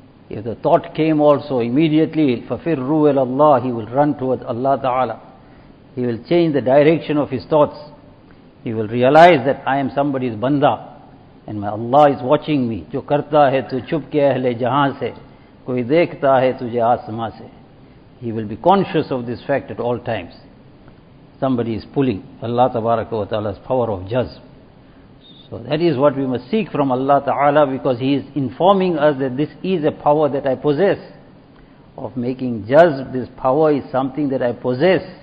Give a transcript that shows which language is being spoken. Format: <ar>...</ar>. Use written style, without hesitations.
<en>If the thought came also immediately,</en> <ar>فَفِرُّوا إِلَى اللَّهِ,</ar> <en>he will run towards Allah Ta'ala. He will change the direction of his thoughts. He will realize that I am somebody's banda and my Allah is watching me.</en> <ur>جو کرتا ہے تو چھپ کے اہل جہاں سے, कोई देखता है तुझे आसमां से.</ur> <en>He will be conscious of this fact at all times. Somebody is pulling. Allah tabaraka wa ta'ala's power of jazb. So that is what we must seek from Allah ta'ala, because He is informing us that this is a power that I possess. Of making jazb, this power is something that I possess.</en>